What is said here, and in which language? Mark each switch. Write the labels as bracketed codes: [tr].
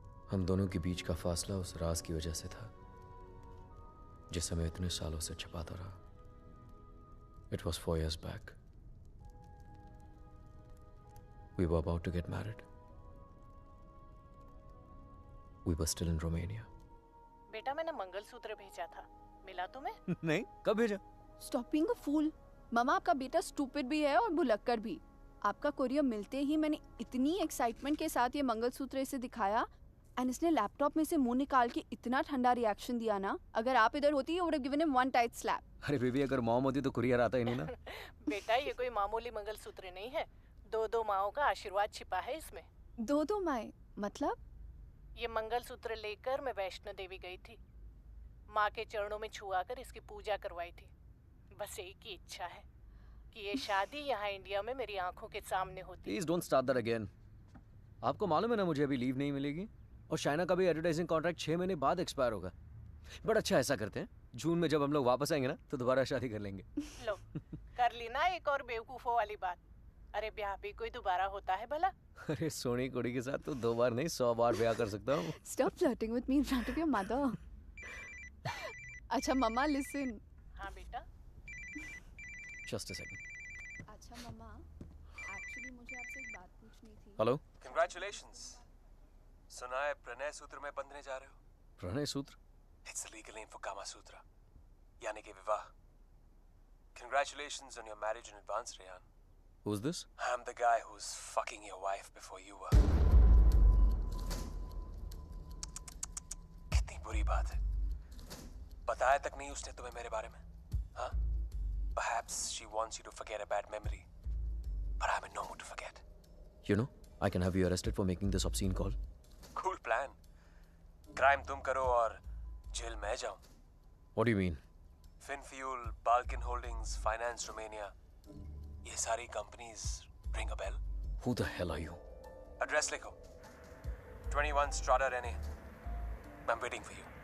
[hi] हम दोनों के बीच का फासला उस राज की वजह से था जिसे मैं इतने सालों से छिपाता रहा। [en] It was 4 years back. We were about to get married. We were still in Romania. [hi] बेटा मैंने मंगलसूत्र भेजा था, मिला तुम्हें? नहीं, कब भेजा? [en] Stop being a fool. [hi] मामा आपका बेटा स्टूपिड भी है और भुलक्कड़ भी। आपका कोरियर मिलते ही मैंने इतनी एक्साइटमेंट के साथ ये मंगलसूत्र इसे दिखाया एंड इसने लैपटॉप में से मुंह निकाल के इतना ठंडा रिएक्शन दिया ना, अगर आप इधर होती [en] you would have given him one tight slap. [hi] अरे बेबी, अगर मॉम होती तो कुरियर आता ही नहीं ना। बेटा ये कोई मामूली मंगलसूत्र नहीं है, 2 माओं का आशीर्वाद छिपा है इसमें। 2 माएं मतलब? ये मंगलसूत्र लेकर मैं वैष्णो देवी गई थी, माँ के चरणों में छुआ कर इसकी पूजा करवाई थी। बस एक ही इच्छा है कि ये शादी यहाँ इंडिया में मेरी आंखों के सामने होती। [en] Please don't start that again. [hi] आपको मालूम है ना मुझे अभी लीव नहीं मिलेगी और शाइना का भी एडवर्टाइजिंग कॉन्ट्रैक्ट 6 महीने बाद एक्सपायर होगा। बट अच्छा ऐसा करते हैं, जून में जब हम लोग वापस आएंगे ना तो दोबारा शादी कर लेंगे। लो कर ली ना एक और बेवकूफों वाली बात। अरे ब्याह भी कोई दोबारा होता है भला? अरे सोनी कुड़ी के साथ तो 2 बार नहीं 100 बार ब्याह कर सकता हूँ। [en] Stop flirting with me in front of your mother. [hi] अच्छा मम्मा [en] listen. [hi] हाँ बेटा। [en] Just a second. [hi] अच्छा मम्मा, एक्चुअली मुझे आपसे एक बात पूछनी थी। हेलो। [en] Congratulations. [hi] सुना है प्रणय सूत्र में बंधने जा रहे हो? प्रणय सूत्र? [en] It's the legal name for Kama Sutra, [hi] यानी कि विवाह. [en] Congratulations on your marriage in advance, Rehan. Who's this? I'm the guy who's fucking your wife before you were. [hi] कितनी बुरी बात है। बताया तक नहीं उसने तुम्हें मेरे बारे में, हाँ? [en] Perhaps she wants you to forget a bad memory, but I'm in no mood to forget. You know, I can have you arrested for making this obscene call. Cool plan. [hi] Crime तुम करो और jail मैं जाऊं. [en] What do you mean? Finfuel, Balkan Holdings, Finance Romania. [hi] ये सारी [en] companies ring a bell? Who the hell are you? [hi] Address लिखो. 21 Strada NA. [en] I'm waiting for you.